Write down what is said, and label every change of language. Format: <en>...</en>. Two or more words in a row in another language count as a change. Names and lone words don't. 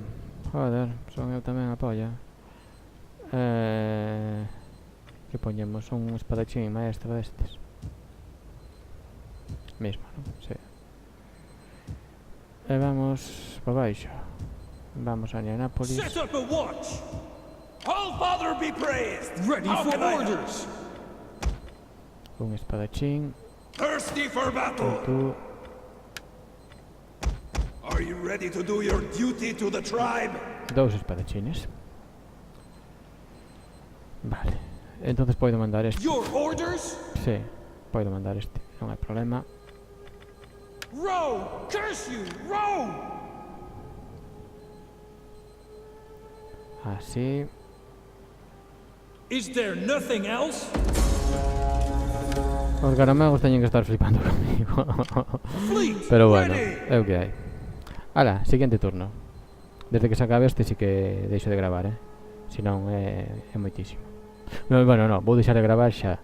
<gl>Joder, son eu tamén a polla. Que poñemos? Un espadachín maestro destes. Mismo, non? Sí. E vamos pa baixo. Vamos a Neanápolis.</gl> <en>Set up a watch! All Father be praised! Ready for orders!</en> <gl>Un espadachín.</gl> <en>Thirsty for</en> <gl>E</gl> <en>battle!</en> <gl>tú...</gl> <en>Are you ready to do your duty to the tribe?</en> <gl>Dous espadachines. Vale. Entonces podo mandar este.</gl> <en>Your orders?</en> <gl>Sí, podo mandar este. Non hai problema.</gl> <en>Row! Curse you! Row!</en> <gl>Así.</gl> <en>Is there nothing else?</en> <gl>Os garamagos teñen que estar flipando comigo.</gl> <en>Fleet!</en> <gl>Pero bueno,</gl> <en>ready!</en> <gl>é o que hai. Ala, siguiente turno. Desde que se acabe este sí que deixo de gravar, Si non é moitísimo. No, bueno, no, vou deixar de gravar xa.</gl>